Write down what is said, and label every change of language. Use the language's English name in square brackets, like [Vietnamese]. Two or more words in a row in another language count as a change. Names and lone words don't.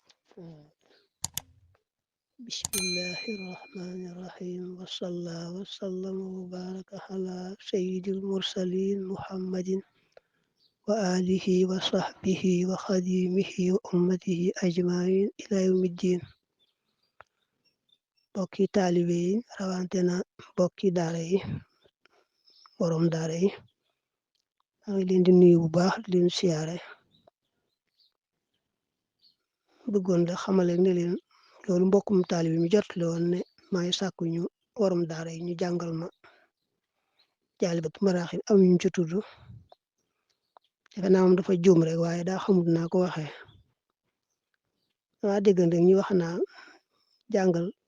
[Arabic] بسم الله الرحمن الرحيم وصلى وسلم وبارك على سيد المرسلين محمد وآله وصحبه وخديمه وأمته أجمعين إلى يوم الدين. [Wolof] bokki taalibe yi rawante na bokki daara yi borom daara yi maa ngi leen di nuyu bu baax di leen siyaare bëggoon de xamale ne leen loolu mbokkum taalibe mi jotle woon ne maa ngi sàkku ñu borom daara yi ñu jàngal ma Jaalibatu Maraaxib am ñu ci tudd defe naa moom dafa juum rek waaye daa xamut naa ko waxee dama déggan rek ñu wax naa jàngal